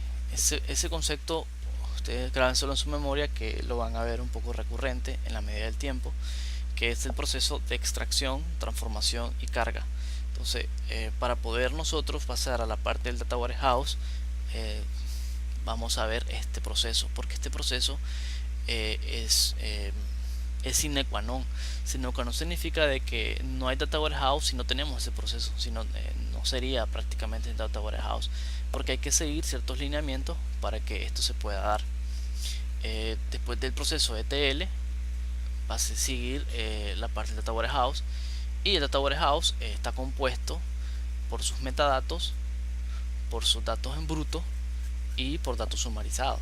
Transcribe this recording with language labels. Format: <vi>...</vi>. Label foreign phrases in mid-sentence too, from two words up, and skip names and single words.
<es>Ese concepto ustedes grábenselo en su memoria, que lo van a ver un poco recurrente en la medida del tiempo, que es el proceso de extracción, transformación y carga. Entonces, para poder nosotros pasar a la parte del</es> <en>Data Warehouse,</en> <es>vamos a ver este proceso, porque este proceso es</es> <la>sine qua non. Sine qua non</la> <es>significa de que no hay</es> <en>Data Warehouse</en> <es>si no tenemos ese proceso, sino no sería prácticamente</es> <en>Data Warehouse,</en> <es>porque hay que seguir ciertos lineamientos para que esto se pueda dar. Después del proceso ETL va a seguir la parte del</es> <en>Data Warehouse,</en> <es>y el</es> <en>Data Warehouse</en> <es>está compuesto por sus metadatos, por sus datos en bruto y por datos sumarizados.</es>